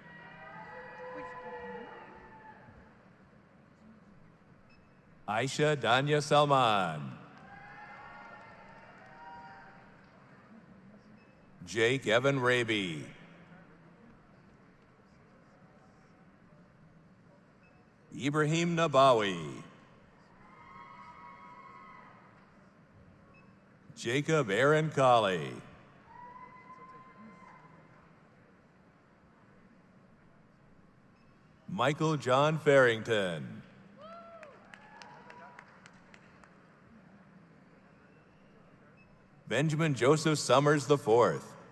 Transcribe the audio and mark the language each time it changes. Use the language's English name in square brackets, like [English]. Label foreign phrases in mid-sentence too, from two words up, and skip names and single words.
[English] Aisha Danya Salman. Jake Evan Raby. Ibrahim Nabawi. Jacob Aaron Colley. Michael John Farrington. Benjamin Joseph Summers IV.